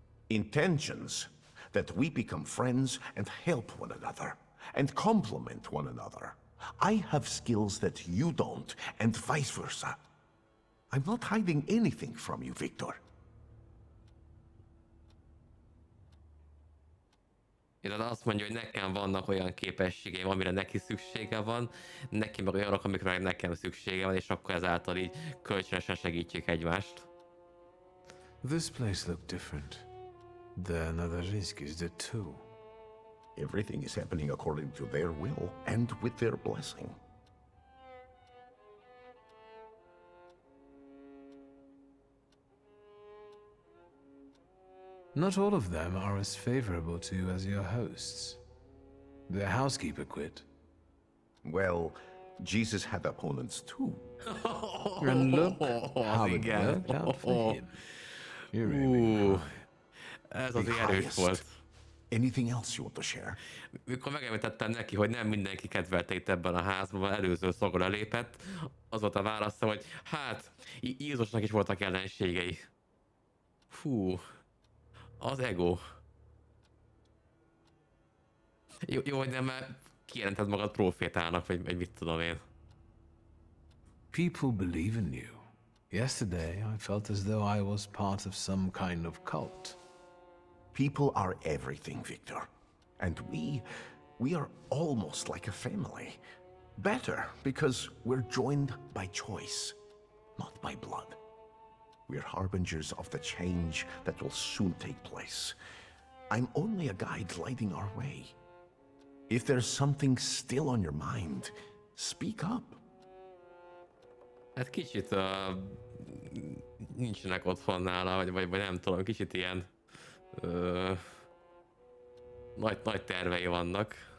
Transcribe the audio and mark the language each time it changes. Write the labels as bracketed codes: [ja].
[en] Intentions that we become friends and help one another, and complement one another. I have skills that you don't, and vice versa. I'm not hiding anything from you, Victor. [hu] Én azt mondja, hogy nekem vannak olyan képességeim, amire neki szüksége van, neki meg olyanok, amikre nekem szüksége van, és akkor ezáltal így kölcsönösen segítjük egymást. [en] This place looked different. The Nadarzhinskis did too. Everything is happening according to their will and with their blessing. Not all of them are as favorable to you as your hosts. Their housekeeper quit. Well, Jesus had opponents too. And look how it worked out for him. You're really [hu] Ez az erős volt. [en] Anything else you want to share? [hu] Mikor megemlítettem neki, hogy nem mindenki kedvelte itt ebben a házban, előző szolgáló lépett, az volt a válasza, hogy hát, Jézusnak is voltak ellenségei. Fú, az ego. Jó, hogy nem kijelented magad profétának, vagy mit tudom én. [en] People believe in you. Yesterday, I felt as though I was part of some kind of cult. People are everything, Victor. And we are almost like a family. Better, because we're joined by choice, not by blood. We're harbingers of the change that will soon take place. I'm only a guide lighting our way. If there's something still on your mind, speak up. [hu] Hát kicsit nincsenek otthon nála, vagy nem tudom, kicsit ilyen nagy tervei vannak.